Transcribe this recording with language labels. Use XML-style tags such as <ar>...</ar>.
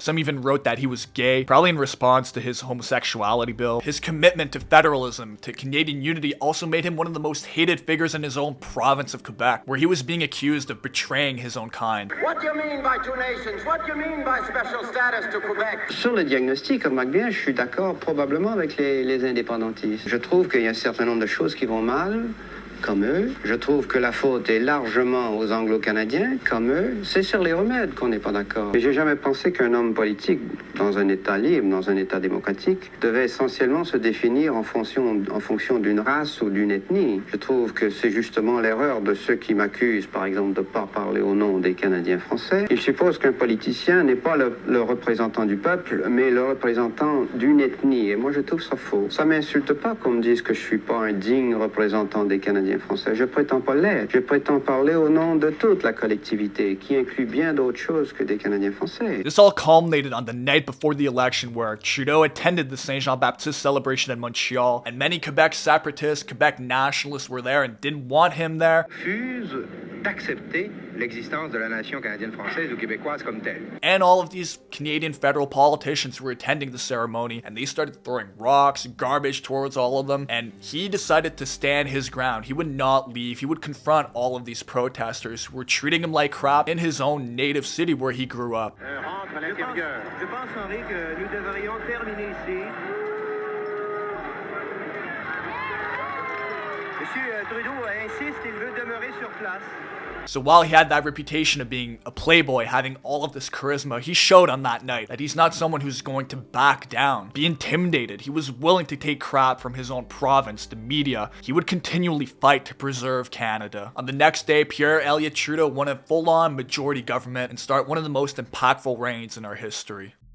<en>Some even wrote that he was gay, probably in response to his homosexuality bill. His commitment to federalism, to Canadian unity, also made him one of the most hated figures in his own province of Quebec, where he was being accused of betraying his own kind. What do you mean by two nations? What do you mean by special status to Quebec?</en> <fr>Sur le diagnostic, remarque bien, je suis d'accord probablement avec les indépendantistes. Je trouve qu'il y a un certain nombre de choses qui vont mal, comme eux. Je trouve que la faute est largement aux Anglo-Canadiens, comme eux. C'est sur les remèdes qu'on n'est pas d'accord. Mais j'ai jamais pensé qu'un homme politique, dans un État libre, dans un État démocratique, devait essentiellement se définir en fonction d'une race ou d'une ethnie. Je trouve que c'est justement l'erreur de ceux qui m'accusent, par exemple, de ne pas parler au nom des Canadiens français. Ils supposent qu'un politicien n'est pas le représentant du peuple, mais le représentant d'une ethnie. Et moi, je trouve ça faux. Ça m'insulte pas qu'on me dise que je suis pas un digne représentant des Canadiens français. Je prétends pas l'être. Je prétends parler au nom de toute la collectivité, qui inclut bien d'autres choses que des Canadiens français.</fr> <en>This all culminated on the night before the election where Trudeau attended the Saint Jean-Baptiste celebration in Montreal, and many Quebec separatists, Quebec nationalists were there and didn't want him there.</en> <fr>Refuse d'accepter l'existence de la nation canadienne-française ou québécoise comme telle.</fr> <en>And all of these Canadian federal politicians were attending the ceremony, and they started throwing rocks, garbage towards all of them, and he decided to stand his ground. He would not leave. He would confront all of these protesters who were treating him like crap in his own native city where he grew up.</en> <fr>Je pense, Henri, que nous devrions terminer ici. Monsieur Trudeau insiste, il veut demeurer sur place.</fr> <en>So while he had that reputation of being a playboy, having all of this charisma, he showed on that night that he's not someone who's going to back down, be intimidated. He was willing to take crap from his own province, the media. He would continually fight to preserve Canada. On the next day, Pierre Elliott Trudeau won a full-on majority government and start one of the most impactful reigns in our history.</en>